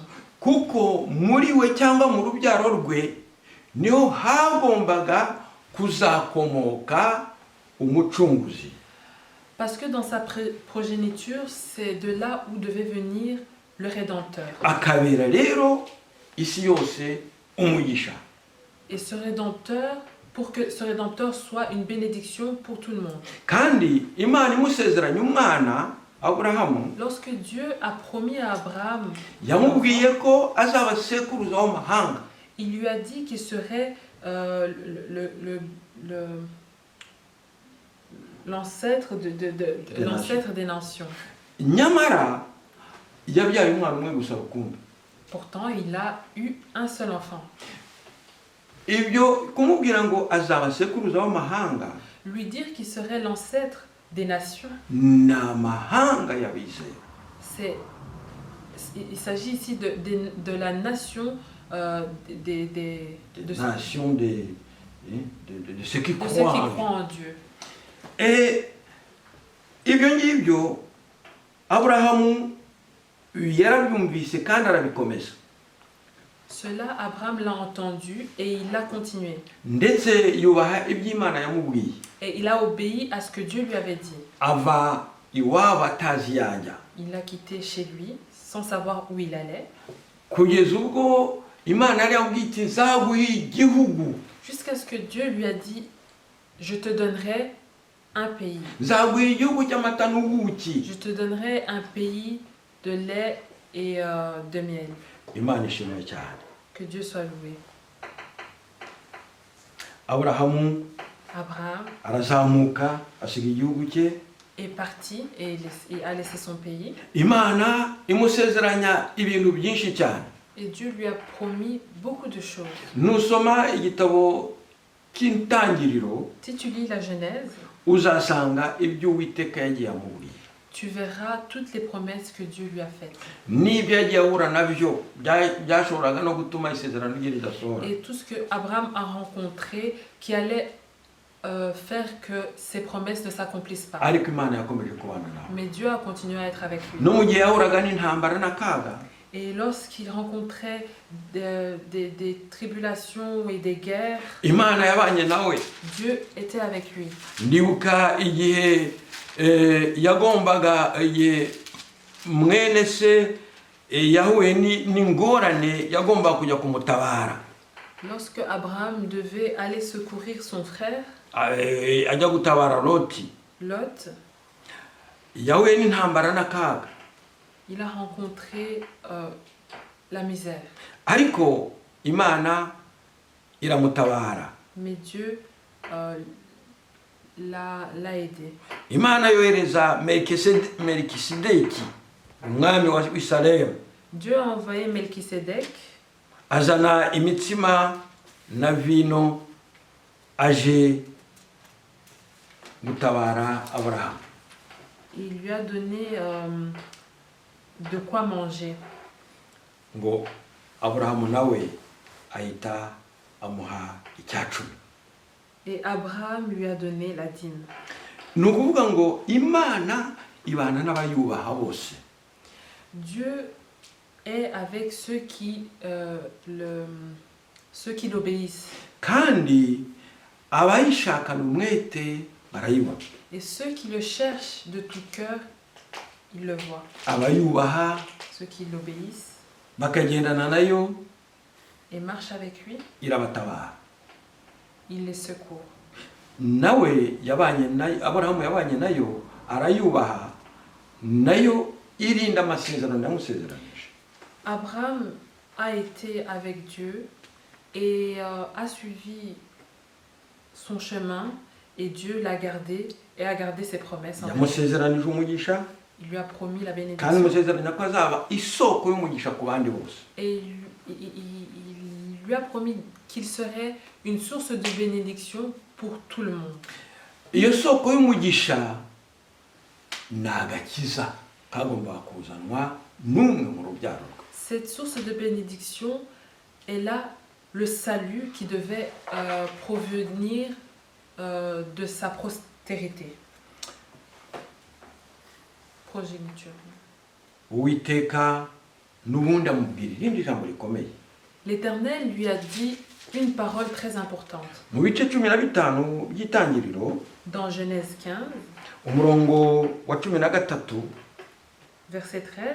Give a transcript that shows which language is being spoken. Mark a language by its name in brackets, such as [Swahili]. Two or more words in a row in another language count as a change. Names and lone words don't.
[Kinyarwanda] Kuko muri we cyangwa mu rubyaro rwe niho hagombaga kuzakomoka umucunguzi. [French] Parce que dans sa progéniture, c'est de là où devait venir le Rédempteur. [Kinyarwanda] Akabera rero isi yose umugisha. [French] Et ce Rédempteur, pour que ce Rédempteur soit une bénédiction pour tout le monde. [Kinyarwanda] Kandi Imana imusezeranya umwana Aburahamu, [French] lorsque Dieu a promis à Abraham, [Kinyarwanda] yamubwiye ko azaba sekuruza w'amahanga. [French] Il lui a dit qu'il serait l'ancêtre l'ancêtre des nations. [Kinyarwanda] Nyamara yabyaye umwana umwe gusa rukumbi. [French] Pourtant, il a eu un seul enfant. [Kinyarwanda] Ibyo kumubwira ngo azaba sekuruza w'amahanga, [French] lui dire qu'il serait l'ancêtre des nations, [Kinyarwanda] n'amahanga y'abizera. [French] Il s'agit ici de la nation de ceux qui croient en Dieu. [Kinyarwanda] Et ibyo ngibyo Aburahamu yarabyumvise kandi arabikomeza. [French] Cela, Abraham l'a entendu et il l'a continué. [Kinyarwanda] Ndetse yubaha iby'Imana yamubwiye. [French] Et il a obéi à ce que Dieu lui avait dit. [Kinyarwanda] Ava iwabo atazi yajya. [French] Il l'a quitté chez lui sans savoir où il allait. [Kinyarwanda] Kugeza ubwo Imana yari yamubwiye iti nzaguha igihugu. [French] Jusqu'à ce que Dieu lui a dit, je te donnerai un pays. [Kinyarwanda] Nzaguha igihugu cy'amata n'ubuki. [French] Je te donnerai un pays de lait et de miel. [Kinyarwanda] Imana ishimwe cyane. [French] Que Dieu soit loué. [Kinyarwanda] Abraham arazamuka asiga igihugu cye, [French] est parti et a laissé son pays. [Kinyarwanda] Imana imusezeranya ibintu byinshi cyane. [French] Et Dieu lui a promis beaucoup de choses. [Kinyarwanda] Nusoma igitabo cy'Intangiriro, [French] si tu lis la Genèse, [Kinyarwanda] uzasanga ibyo Uwiteka yagiye amubwira. [French] Tu verras toutes les promesses que Dieu lui a faites. Et tout ce que Abraham a rencontré qui allait faire que ces promesses ne s'accomplissent pas. Mais Dieu a continué à être avec lui. Et lorsqu'il rencontrait des tribulations et des guerres, Dieu était avec lui. [Kinyarwanda] Yagombaga mwene se yahuye n'ingorane yagomba kujya kumutabara. [French] Lorsque Abraham devait aller secourir son frère, [Kinyarwanda] ajya gutabara Loti, yahuye n'intambara n'akaga. [French] Il a rencontré la misère. [Kinyarwanda] Ariko Imana iramutabara. [French] Mais Dieu l'a aidé. [Kinyarwanda] Imana yohereza Melkisedeki, umwami wa Salemu. [French] Dieu a envoyé Melkisedek. [Kinyarwanda] Azana imitsima na vino aje gutabara Abraham. [French] Il lui a donné de quoi manger. [Kinyarwanda] Ngo Abraham nawe ahita amuha icyacumi. [French] Et Abraham lui a donné la dîme. [Kinyarwanda] Nukuvuga ngo Imana ibana n'abayubaha bose. [French] Dieu est avec ceux qui l'obéissent. [Kinyarwanda] Kandi abayishakana umwete barayibona. [French] Et ceux qui le cherchent de tout cœur, ils le voient. [Kinyarwanda] Abayubaha, [French] ceux qui l'obéissent, [Kinyarwanda] bakagendana nayo, [French] et marchent avec lui, [Kinyarwanda] irabatabara. [French] Il les secourt. [Kinyarwanda] Nawe yabanye nayo, Abraham yabanye nayo, arayubaha, nayo irinda amasezerano yamusezeranije. [French] Abraham a été avec Dieu et a suivi son chemin et Dieu l'a gardé et a gardé ses promesses. envers lui. [Kinyarwanda] yamusezeranije umugisha [French] Il lui a promis la [Kinyarwanda] kandi [French] bénédiction [Kinyarwanda] amusezeranya ko azaba isoko y'umugisha ku bandi bose. [French] et il lui a promis qu'il serait une source de bénédiction pour tout le monde. [Kinyarwanda] Iyo soko y'umugisha ni agakiza kagombaga kuzanwa n'umwe mu rubyaro rwe. [French] Cette source de bénédiction est là le salut qui devait provenir de sa postérité. Progéniture. [Kinyarwanda] Uwiteka n'ubundi amubwira irindi jambo rikomeye. [French] L'Éternel lui a dit une parole très importante. [Kinyarwanda] Mu bice 15 by'itangiriro [French] Dans Genèse 15, [Kinyarwanda] umurongo wa 13, [French] verset 13,